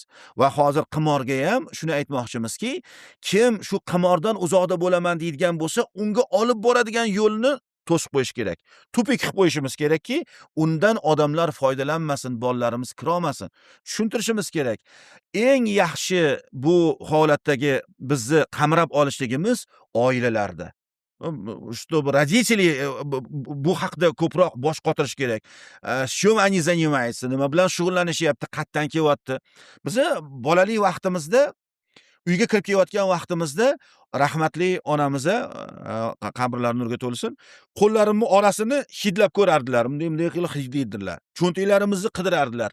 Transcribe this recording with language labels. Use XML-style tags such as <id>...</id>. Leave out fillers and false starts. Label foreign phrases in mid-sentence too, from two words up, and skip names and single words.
<uz>Va hozir qimorga ham shuni aytmoqchimizki, kim shu qimordan uzoqda bo'laman deydigan bo'lsa, unga olib boradigan yo'lni to'sib qo'yish kerak. Tupik qilib qo'yishimiz kerakki, undan odamlar foydalanmasin, bolalarimiz kirolmasin. Tushuntirishimiz kerak. Eng yaxshi bu holatdagi bizni qamrab olishligimiz oilalarda.</uz> <ru>Чтобы родители</ru> <uz>bu haqda ko'proq bosh qotirish kerak.</uz> <ru>Чем они занимаются,</ru> <uz>nima bilan shug'ullanishyapti, qayerdan kelyapti. Biza bolalik vaqtimizda, uyga kirib kelayotgan vaqtimizda rahmatli onamiz, qabrlari nurga to'lsin, qo'llarimni orasini hidlab ko'rardilar. Bunday qilib hidlaydilar. Cho'ntaklarimizni qidirardilar.</uz>